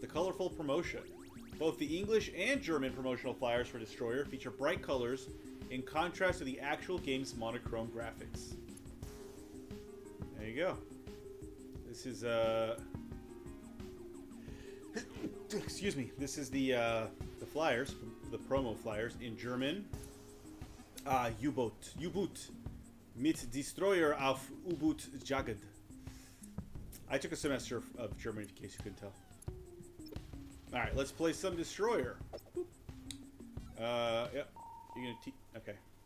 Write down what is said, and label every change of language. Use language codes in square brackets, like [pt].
[en] The colorful promotion. Both the English and German promotional flyers for Destroyer feature bright colors in contrast to the actual game's monochrome graphics. There you go. This is, excuse me. This is the flyers, the promo flyers in German. [de] U-Boot mit Destroyer auf U-Boot Jagd. [en] I took a semester of German, in case you couldn't tell. Alright, let's play some Destroyer. Yep. You're gonna okay.